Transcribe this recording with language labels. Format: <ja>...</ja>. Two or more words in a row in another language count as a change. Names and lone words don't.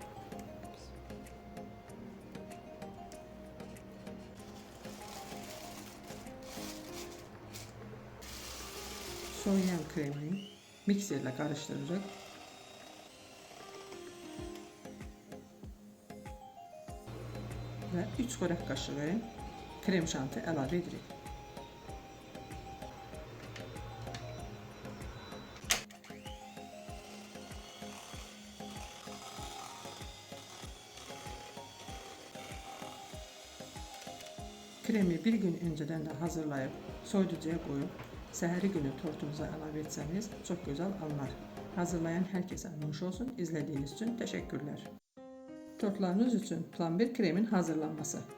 <tr>Soğuyan kremi mikserle karıştırırıq.</tr> <az>Ve 3 xörək qaşığı krem şanti əlavə edirik.</az> <tr>Kremi bir gün önceden de hazırlayıp soyuducuya koyup</tr> <az>səhəri günü tortunuza əlavə etsəniz</az> <tr>çok güzel alınır. Hazırlayan herkese nuş olsun. İzlediğiniz için teşekkürler.</tr> <az>Tortlarınız için plomber kremin hazırlanması.</az>